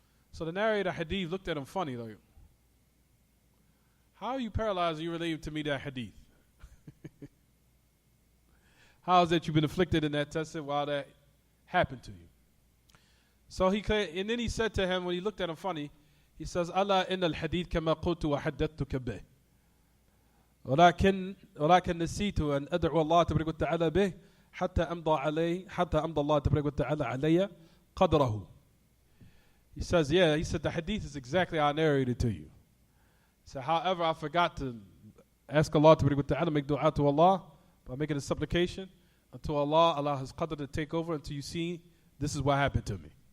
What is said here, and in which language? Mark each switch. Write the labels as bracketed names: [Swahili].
[English] So the narrator hadith looked at him funny, like, how are you paralyzed and you relate to me that hadith? How is that you've been afflicted in that test while that happened to you? So and then he said to him, when he looked at him funny, he says, [Arabic] Allah inna al-hadith kama qultu wa haddattuka bih. ولكن نسيت أن أدعو الله تبارك وتعالى به حتى أمضى الله تبارك وتعالى علي قدره. [English] He says, he said the hadith is exactly how I narrated to you. He said, however, I forgot to ask Allah to make dua to Allah by making a supplication until Allah allow His qadr to take over until you see this is what happened to me.